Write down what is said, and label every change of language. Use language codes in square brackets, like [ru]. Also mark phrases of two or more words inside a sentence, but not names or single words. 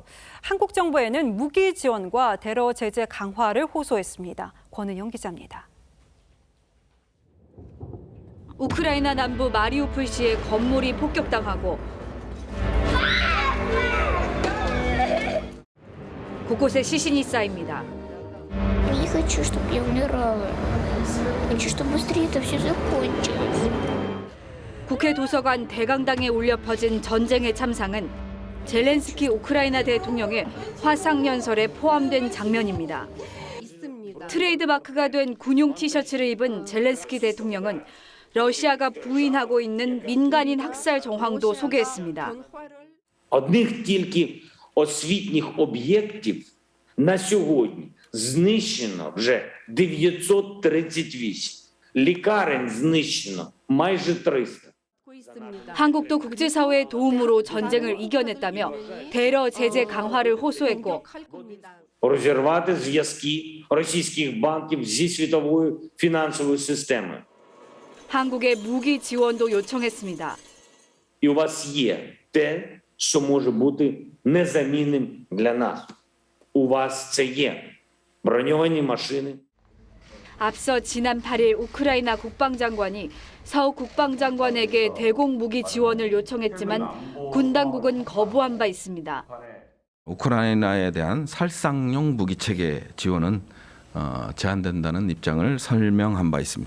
[ko] 한국 정부에는 무기 지원과 테러 제재 강화를 호소했습니다. 권은영 기자입니다. 우크라이나 남부 마리우폴시의 건물이 폭격당하고 곳곳에 시신이 쌓입니다. [ru] Не хочу, чтобы я умирала. Хочу, чтобы быстрее это все закончилось. [ko] 국회 도서관 대강당에 울려 퍼진 전쟁의 참상은 젤렌스키 우크라이나 대통령의 화상 연설에 포함된 장면입니다. 트레이드마크가 된 군용 티셔츠를 입은 젤렌스키 대통령은 러시아가 부인하고 있는 민간인 학살 정황도 소개했습니다. [uk] Одних тільки освітніх об'єктів на сьогодні знищено вже 938. лікарень знищено майже 300. [ko] 한국도 국제사회의 도움으로 전쟁을 이겨냈다며 테러 제재 강화를 호소했고 [uk] Розірвати зв'язки російських банків зі світовою фінансовою системою. [ko] 한국에 무기 지원도 요청했습니다. [uk] І у вас є те, що може бути незамінним для нас. У вас це є броньовані машини. [ko] 앞서 지난 8일 우크라이나 국방장관이 서욱 국방장관에게 대공 무기 지원을 요청했지만 군 당국은 거부한 바 있습니다. 우크라이나에 대한 살상용 무기 체계 지원은 제한된다는 입장을 설명한 바 있습니다.